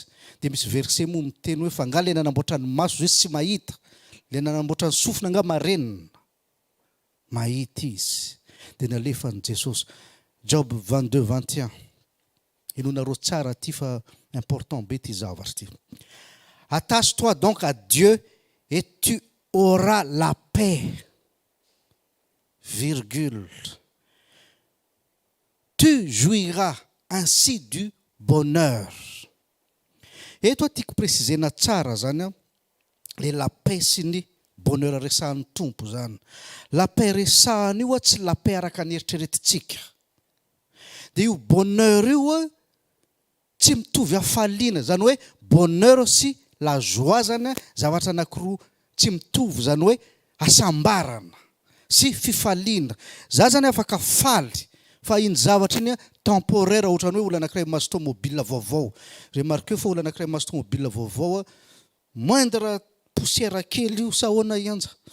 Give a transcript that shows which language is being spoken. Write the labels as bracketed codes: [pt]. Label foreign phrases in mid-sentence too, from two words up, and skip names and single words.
[mg] Dia misy verset moa miteny hoe fa nga le nanamboatra ny maso izy tsy mahita, le nanamboatra ny sofina nga marenina, mahita izy. Dia nalefa ny Jesosy. Job 22:21. Inonareo tsara ty fa important be ty zavatra ty. [fr] Attache-toi donc à Dieu et tu auras la paix. Virgule. Tu jouiras ainsi du bonheur. [mg] Eto tiako précisena tsara zany le [fr] la paix [mg] sy ny bonheur resahan'ny tompo zany. [fr] La paix [mg] resahany io tsy [fr] la paix [mg] araka ny eritreretintsika. Dia io bonheur io tsy mitovy hafaliana, zany hoe bonheur sy [fr] la joie [mg] zany zavatra anankiroa tsy mitovy, zany hoe asambarana sy fifaliana. Za zany afaka faly fa iny zavatra iny temporaire, ohatrany hoe olona anankiray mahazo tomobile vaovao. Remarquez fa olona anankiray mahazo tomobile vaovao [fr] moindre poussière [mg] kely io sa ahoana ianja.